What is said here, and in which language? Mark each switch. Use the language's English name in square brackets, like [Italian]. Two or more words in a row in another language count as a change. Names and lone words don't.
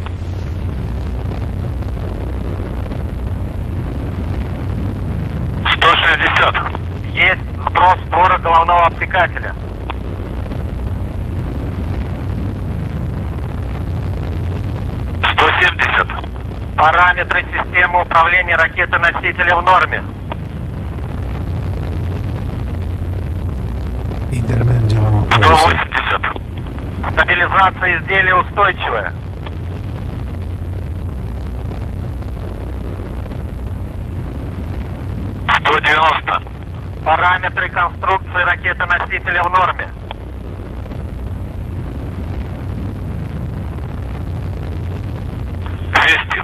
[Russian] 160. Есть сброс створа головного обтекателя. 170. Параметры системы управления ракеты-носителя в норме. [Spanish] Internet llevamos por eso. [Russian] 180. Стабилизация изделия устойчивая. 190. Параметры конструкции ракеты-носителя в норме. 200.